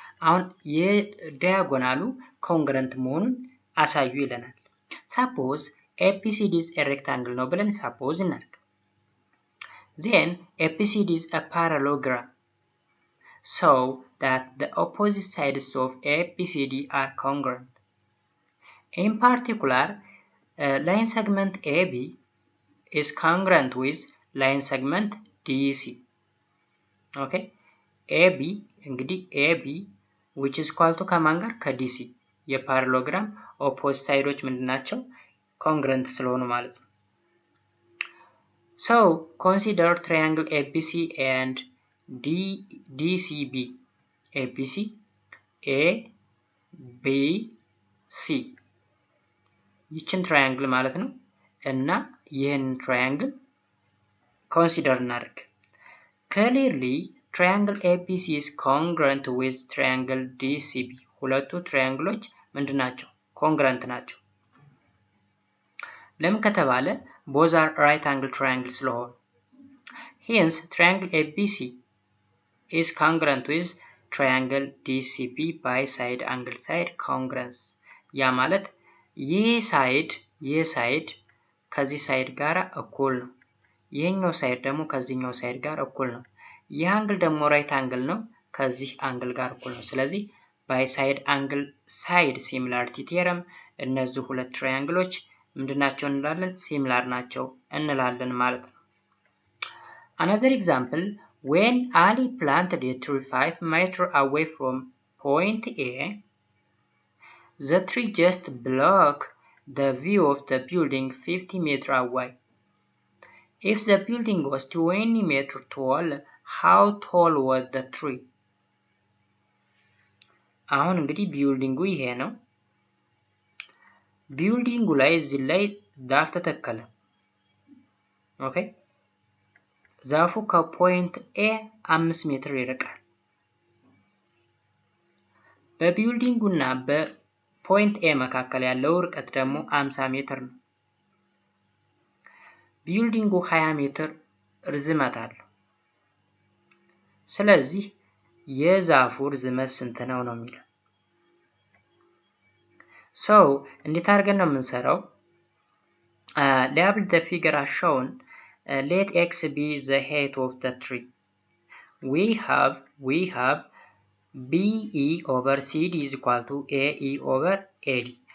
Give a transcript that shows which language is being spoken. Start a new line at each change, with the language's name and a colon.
Amharic: አሁን የዲያጎናሉ ኮንግረንት መሆኑን አሳዩ ይለናል።
English: Suppose ABCD is a rectangle
Amharic: ነው ብለን
English: suppose እናድርግ። Then ABCD is a parallelogram so that the opposite sides of ABCD are congruent. In particular, line segment AB is congruent with line segment DC. Okay, AB እንግዲህ AB which is equal to
Amharic: ከማን ጋር? ከDC የፓራሎግራም ኦፖዚት ሳይዶች ምንድናቸው?
English: congruent
Amharic: ስለሆኑ ማለት ነው።
English: So consider triangle ABC and DCB. ABC ABC
Amharic: ይችን ትራያንግል ማለት ነው እና ይህን ትራያንግል ኮንሲደር እናድርግ።
English: Clearly triangle ABC is congruent with triangle DCB.
Amharic: ሁለቱ ትራያንግሎች ምንድናቸው? ኮንግረንት ናቸው። ለምን ከተባለ
English: both are right angle triangle ስለሆኑ። Hence triangle ABC is congruent with triangle DCB by side angle side congruence.
Amharic: ያ ማለት ይህ ሳይድ ከዚህ ሳይድ ጋር እኩል ነው። ይሄኛው ሳይድ ደግሞ ከዚህኛው ሳይድ ጋር እኩል ነው። ይህ አንግል ደግሞ ራይት አንግል ነው ከዚህ አንግል ጋር እኩል ነው። ስለዚህ
English: by side angle side similarity theorem
Amharic: እነዚህ ሁለት ትራያንግሎች ምንድናቸው እንላለን? ሲሚላር ናቸው እንላለን ማለት ነው።
English: Another example, when Ali planted a tree 5 meters away from point A, the tree just blocked the view of the building 50 meters away. If the building was 20 meters tall, how tall was the tree?
Amharic: አሁን እንግዲህ ቢልዲንጉ ይሄ ነው። ቢልዲንጉ ላይ እዚህ ላይ ዛፍ ተተከለ። ኦኬ ዛፉ ከፖይንት ኤ 5 ሜትር ይርቃል። በቢልዲንጉና በፖይንት ኤ መካከል ያለው ርቀት ደግሞ 50 ሜትር ነው። ቢልዲንጉ 20 ሜትር ርዝመት አለው። ስለዚህ የዛፉ ርዝመት ስንት ነው ነው የሚለው። So እንዴት አድርገን ነው የምንሰራው?
English: Label the figure as shown. Let x be the height of the tree. We have BE over CD is equal to AE over AD.